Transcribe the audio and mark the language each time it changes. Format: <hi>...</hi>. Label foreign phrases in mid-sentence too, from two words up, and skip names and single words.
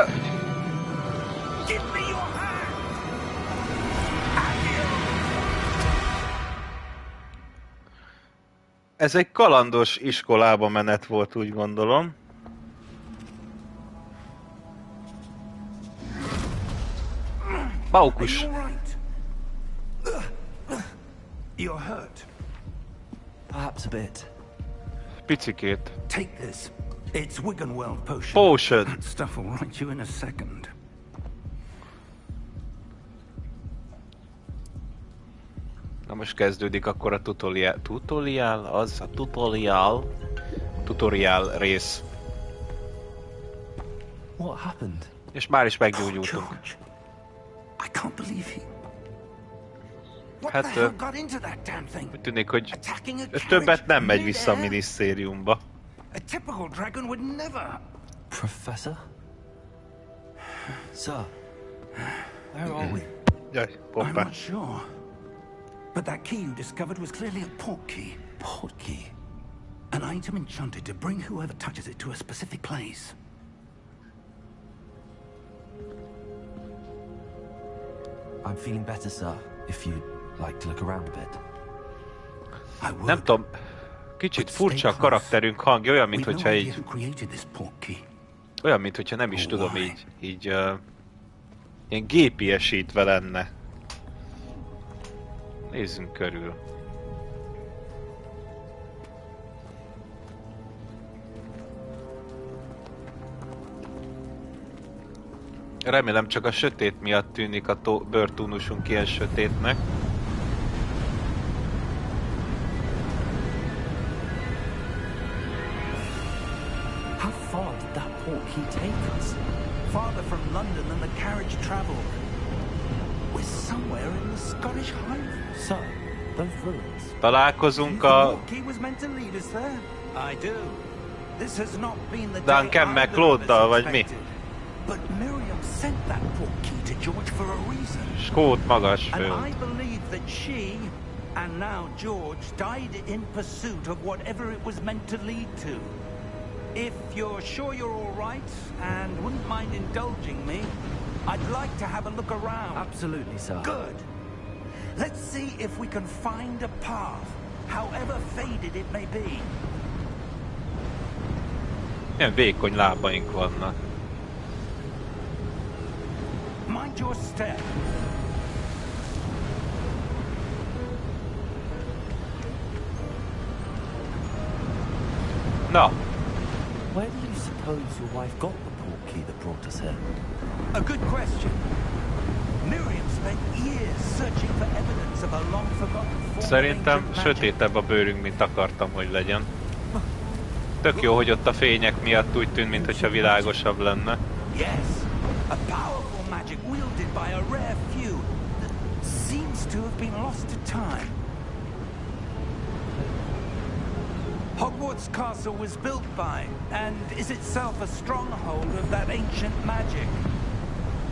<hu>Ez egy kalandos iskolába menet volt, úgy gondolom. Baukus.</hu> <en>You're hurt. Perhaps a bit.</en> <hu>Picikét.</hu> <en>Take this. It's Wiggenweld potion. Potion. That stuff will right you in a second.</en> <hu>Na most kezdődik akkor a tutorial rész.</hu> <en>What happened?</en> <hu>És már is meggyógyultunk.</hu> <en>I can't believe he...</en> <hu>Hát, úgy tűnik, hogy többet nem megy vissza a minisztériumba.</hu> <en>A typical dragon would never. Professor? Sir, where are we?</en> <hu>Jaj,</hu> <en>I'm</en> <hu>hoppá.</hu> <en>not sure. But that key you discovered was clearly a port key. Port key? An item enchanted to bring whoever touches it to a specific place. I'm feeling better, sir. If you'd like to look around a bit.</en> <hu>Nem tudom, kicsit furcsa a karakterünk hangja, olyan, mintha így... Olyan, mintha nem is tudom, így ilyen gépiesítve lenne. Nézzünk körül. Remélem csak a sötét miatt tűnik a bőrtúnusunk ilyen sötétnek.</hu> <en>How far did that port key take us? Farther from London than the carriage traveled. We're somewhere in the Scottish Highlands. Sir, those ruins.</en> <hu>Találkozunk a...</hu> <en>I do. This has not been the</en> <hu>Duncan McLeoddal, vagy mi?</hu> <en>But Miriam sent that port key to George for a reason.</en> <hu>Skót magas föld.</hu> <en>And I believe that she, and now George, died in pursuit of whatever it was meant to lead to. If you're sure you're all right, and wouldn't mind indulging me, I'd like to have a look around. Absolutely, sir. Good. Let's see if we can find a path, however faded it may be.</en> <hu>Ilyen vékony lábaink vannak.</hu> <en>Mind your step.</en> <hu>Na.</hu> <en>Where do you suppose your wife got the port key that brought us here? A good question. Miriam spent years searching for evidence of a long-forgotten form.</en> <hu>Szerintem sötétebb a bőrünk, mint akartam, hogy legyen. Tök jó, hogy ott a fények miatt úgy tűnt, mintha világosabb lenne.</hu> <en>Yes, a powerful magic wielded by a rare few that seems to have been lost to time. Hogwarts Castle was built by, and is itself a stronghold of that ancient magic.</en>